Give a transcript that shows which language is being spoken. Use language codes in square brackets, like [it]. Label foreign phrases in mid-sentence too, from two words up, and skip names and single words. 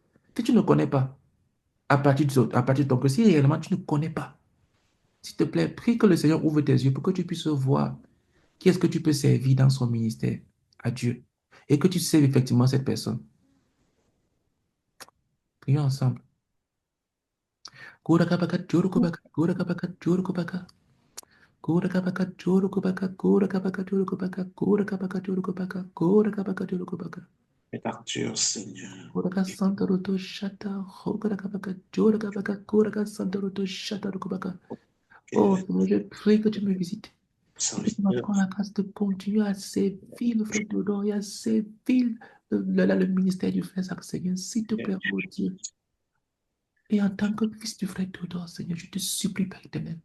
[fr] Si tu ne connais pas, à partir de ton cœur, si réellement tu ne connais pas, s'il te plaît, prie que le Seigneur ouvre tes yeux pour que tu puisses voir qui est-ce que tu peux servir dans son ministère à Dieu. Et que tu serves effectivement cette personne. Prions ensemble. Kura kabaka churu kubaka, kura kabaka churu kubaka, kura kabaka churu kubaka, kura kabaka churu kubaka, kura kabaka churu kubaka, kura kabaka churu kubaka. Et Arthur, Seigneur. Kura ka santa roto shata, kura kabaka churu kabaka, kura ka santa roto shata kubaka. Oh Quel Seigneur, je prie que tu me visites. Et que tu serviteur. m'apprends la grâce de continuer à servir le frère Théodore et à servir le ministère du frère Zach, Seigneur, s'il te plaît, oh Dieu. Et en tant que fils du frère Théodore, Seigneur, je te supplie, Père éternel.